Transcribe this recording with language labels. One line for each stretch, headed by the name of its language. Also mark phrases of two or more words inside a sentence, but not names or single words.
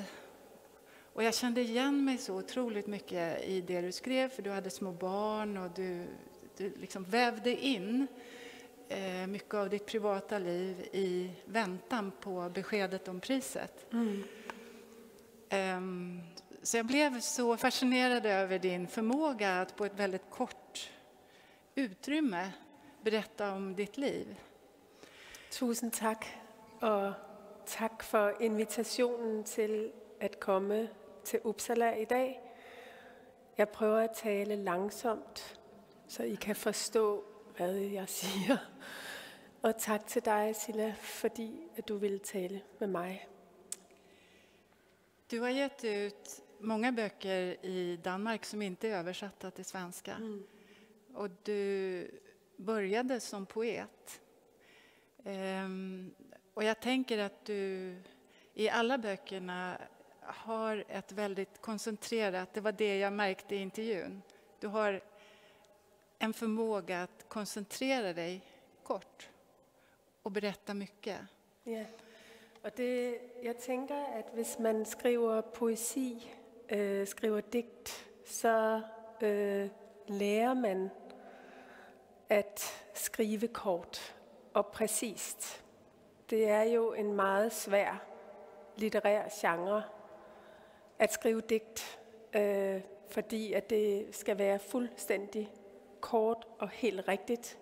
Swedish: Och jag kände igen mig så otroligt mycket i det du skrev, för du hade små barn och du liksom vävde in mycket av ditt privata liv i väntan på beskedet om priset. Så jag blev så fascinerad över din förmåga att på ett väldigt kort utrymme berätta om ditt liv.
Danish: Tusind tak, og tak for invitationen til at komme til Uppsala i dag. Jeg prøver at tale langsomt, så I kan forstå, hvad jeg siger. Og tak til dig, Silla, fordi at du ville tale med mig.
Swedish: Du har gett ut många böcker i Danmark som inte är översatta till svenska. Och du började som poet. Och jag tänker att du i alla böckerna har ett väldigt koncentrerat, det var det jag märkte i intervjun. Du har en förmåga att koncentrera dig kort och berätta mycket.
Danish: Ja, og jeg tænker, at hvis man skriver poesi, skriver digt, så lærer man at skrive kort og præcist. Det er jo en meget svær litterær genre at skrive digt, fordi at det skal være fuldstændig kort og helt rigtigt.